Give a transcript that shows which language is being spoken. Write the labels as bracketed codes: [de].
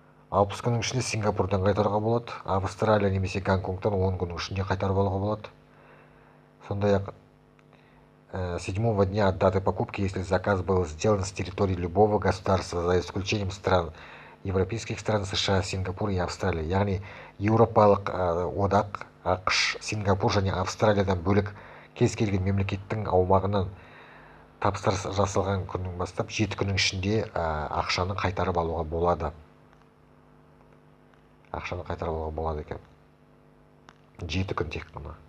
[kk] 60 күннің ішінде Сингапурдан қайтаруға болады. Австралия немесе Гонконгтан 10 күннің ішінде қайтарып алуға болады. [ru] Сондай-ақ 7-го дня от даты покупки, если заказ был сделан с территории любого государства, за исключением стран европейских стран, США, Сингапур и Австралия. [kk] Яғни Еуропалық одақ, ақш, Сингапур және Австралиядан бөлек кез келген мемлекеттің аумағынан тапсырыс жасалған күннен бастап 7 күннің ішінде ақшаны қайтарып алуға болады. Ақшаны қайтарып алуға болады екен. 7 күн тек қана.